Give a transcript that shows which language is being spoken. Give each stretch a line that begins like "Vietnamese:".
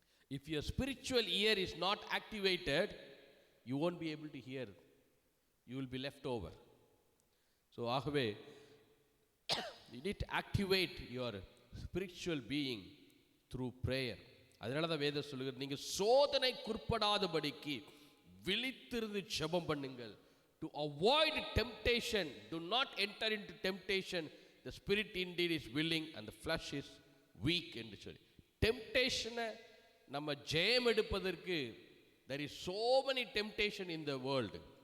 English: If your spiritual ear is not activated, you won't be able to hear. You will be left over. So
Tamil: ஆகவே
English: you need to activate your spiritual being through prayer.
Tamil: அதனால தான் வேதம் சொல்லுகிறது, நீங்க சோதனைக்குட்படாதபடிக்கு விழித்திருந்து ஜெபம் பண்ணுங்கள்.
English: To avoid temptation, do not enter into temptation. The spirit indeed is willing and the flesh is weak
Tamil: என்று சொல்லி,
English: temptation
Tamil: நம்ம ஜெயம் எடுப்பதற்கு
English: there is so many temptation in the world.